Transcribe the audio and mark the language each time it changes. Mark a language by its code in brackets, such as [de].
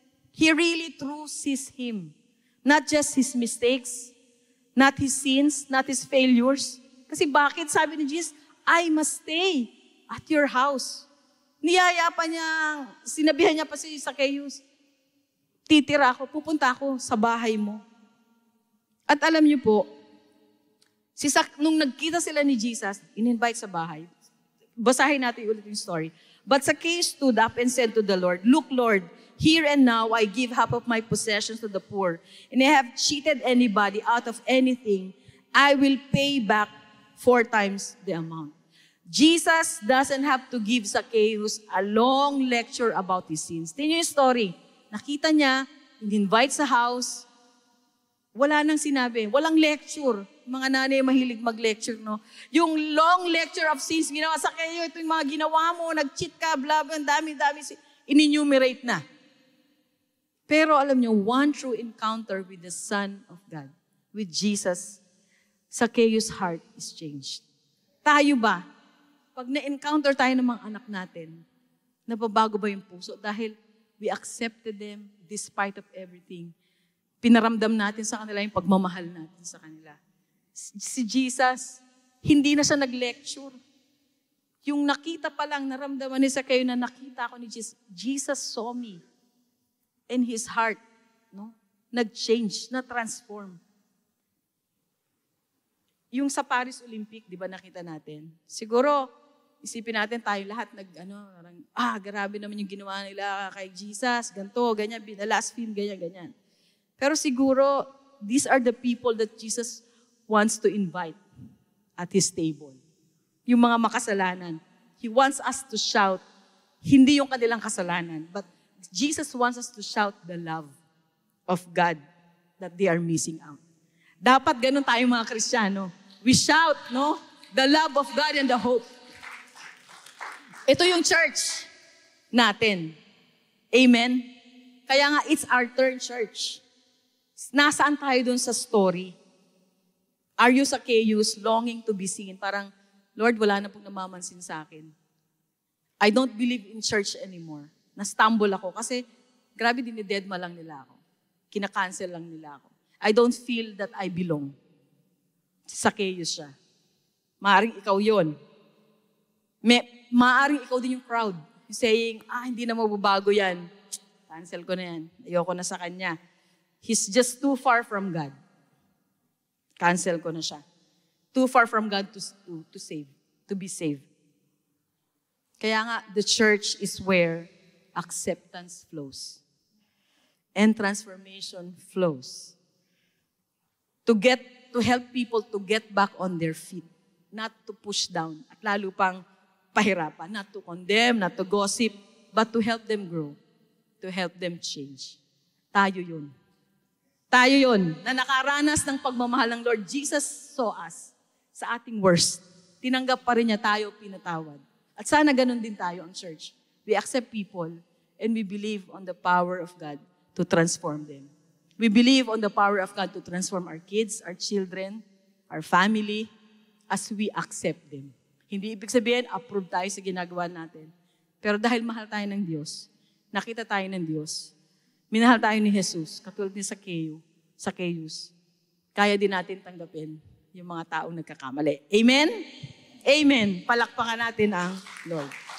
[en] He really truly sees him. Not just his mistakes, not his sins, not his failures, [tl] Kasi bakit? Sabi ni Jesus, [en] I must stay at your house. [tl] Niyaya pa niya, sinabihan niya pa si Zacchaeus, titira ako, pupunta ako sa bahay mo. At alam niyo po, nung nagkita sila ni Jesus, in-invite sa bahay. Basahin natin ulit yung story. [en] But Zacchaeus stood up and said to the Lord, Look, Lord, here and now I give half of my possessions to the poor, and I have cheated anybody out of anything, I will pay back 4 times the amount. Jesus doesn't have to give Zacchaeus a long lecture about his sins. [tl] Tingnan yung story. Nakita niya, in-invite sa house, wala nang sinabi, walang lecture. Mga nanay mahilig mag-lecture, no? Yung [en] long lecture of sins, [tl] ginawa sa kayo, ito yung mga ginawa mo, nag-cheat ka, blah, blah, dami-dami, in-enumerate na. Pero alam niyo, [en] one true encounter with the Son of God, with Jesus, Zacchaeus' heart is changed. [tl] Tayo ba? Pag na-encounter tayo ng mga anak natin, nababago ba yung puso? Dahil [en] we accepted them despite of everything. [tl] Pinaramdam natin sa kanila yung pagmamahal natin sa kanila. Si Jesus, hindi na siya nag-lecture. Yung nakita pa lang, naramdaman ni Zacchaeus na nakita ako ni Jesus. [en] Jesus saw me. And his heart, no, [tl] nag-change, na-transform. Yung sa Paris Olympic, di ba nakita natin? Siguro, isipin natin tayo lahat grabe naman yung ginawa nila kay Jesus, ganito, ganyan, [en] the last film, [tl] ganyan, ganyan. Pero siguro, [en] these are the people that Jesus wants to invite at His table. [tl] Yung mga makasalanan. [en] He wants us to shout, [tl] hindi yung kanilang kasalanan, [en] but Jesus wants us to shout the love of God that they are missing out. [tl] Dapat ganun tayo mga Kristiyano. [en] We shout, no? The love of God and the hope. [tl] Ito yung church natin. [en] Amen? [tl] Kaya nga, [en] it's our turn, church. [tl] Nasaan tayo dun sa story? [en] Are you Zacchaeus longing to be seen? [tl] Parang, Lord, wala na pong namamansin sa akin. [en] I don't believe in church anymore. [tl] Na-stumble ako kasi, grabe dinidedma lang nila ako. Kina-cancel lang nila ako. [en] I don't feel that I belong. [tl] Zacchaeus siya. Maaring ikaw yun. Maaring ikaw din yung crowd. Saying, hindi na mababago yan. Cancel ko na yan. Ayoko na sa kanya. [en] He's just too far from God. [tl] Cancel ko na siya. [en] Too far from God to be saved. [tl] Kaya nga, [en] the church is where acceptance flows. And transformation flows. To help people to get back on their feet. Not to push down. [tl] At lalo pang pahirapan. [en] Not to condemn, not to gossip, but to help them grow. To help them change. [tl] Tayo yun. Tayo yun, na nakaranas ng pagmamahal ng Lord. [en] Jesus saw us [tl] sa ating worst. Tinanggap pa rin niya tayo, pinatawad. At sana ganun din tayo ang church. [en] We accept people and we believe on the power of God to transform them. We believe on the power of God to transform our kids, our children, our family, as we accept them. [tl] Hindi ibig sabihin, approve tayo sa ginagawa natin. Pero dahil mahal tayo ng Diyos, nakita tayo ng Diyos, minahal tayo ni Jesus, katulad ni Zacchaeus, kaya din natin tanggapin yung mga taong nagkakamali. Amen? Amen. Palakpakan natin ang Lord.